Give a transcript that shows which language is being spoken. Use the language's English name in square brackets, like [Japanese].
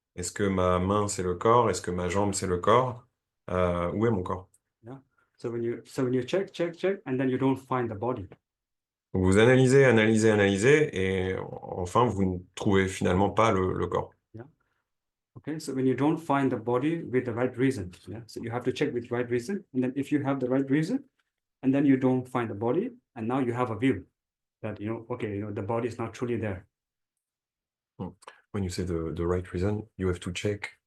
[French] Est-ce que ma main c'est le corps? Est-ce que ma jambe c'est le corps? Où est mon corps? [English] Yeah. So when you check, and then you don't find the body. [French] Donc, vous analysez, et enfin vous ne trouvez finalement pas le corps. [English] Okay, so when you don't find the body with the right reason, so you have to check with right reason, and then if you have the right reason, and then you don't find the body, and now you have a view that okay, the body is not truly there. When you say the right reason, you have to check.